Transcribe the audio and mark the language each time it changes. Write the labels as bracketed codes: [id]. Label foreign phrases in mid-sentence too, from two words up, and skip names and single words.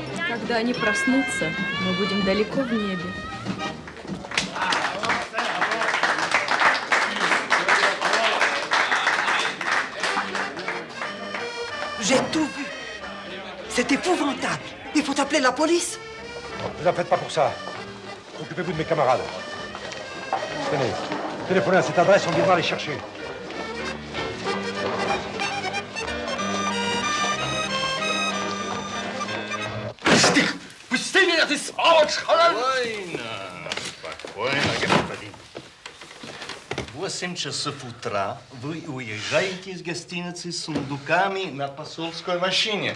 [ru] Когда они проснутся, мы будем далеко в небе. [fr] J'ai tout vu. C'est épouvantable. Il faut appeler la police. Ne vous en faites pas pour ça. Occupez-vous de mes camarades. Tenez, téléphonez à cette adresse, on viendra les chercher. [ru] Пусти меня, ты сволочь! Спокойно, спокойно, господин. В 8 часов утра вы уезжаете из гостиницы с сундуками на посольской машине.